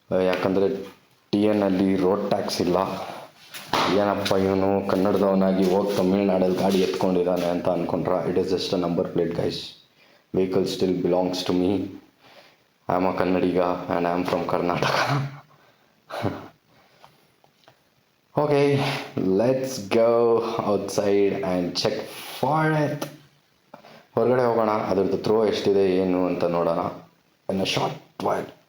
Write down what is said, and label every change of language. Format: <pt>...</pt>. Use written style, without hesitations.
<kn>ಯಾಕಂದರೆ TNಲ್ಲಿ road tax ಇಲ್ಲ. ಏನಪ್ಪ ಇವನು ಕನ್ನಡದವನಾಗಿ ಹೋಗಿ ತಮಿಳ್ನಾಡಲ್ಲಿ ಗಾಡಿ ಎತ್ಕೊಂಡಿದ್ದಾನೆ ಅಂತ ಅಂದ್ಕೊಂಡ್ರೆ,</kn> <en>It is just a number plate guys. Vehicle still belongs to me. I am a Kannadiga and I am from Karnataka. Okay, let's go outside and check for it.</en> <kn>ಹೊರಗಡೆ ಹೋಗೋಣ, ಅದ್ರದ್ದು ಥ್ರೋ ಎಷ್ಟಿದೆ ಏನು ಅಂತ ನೋಡೋಣ</kn> <en>In a short while.</en>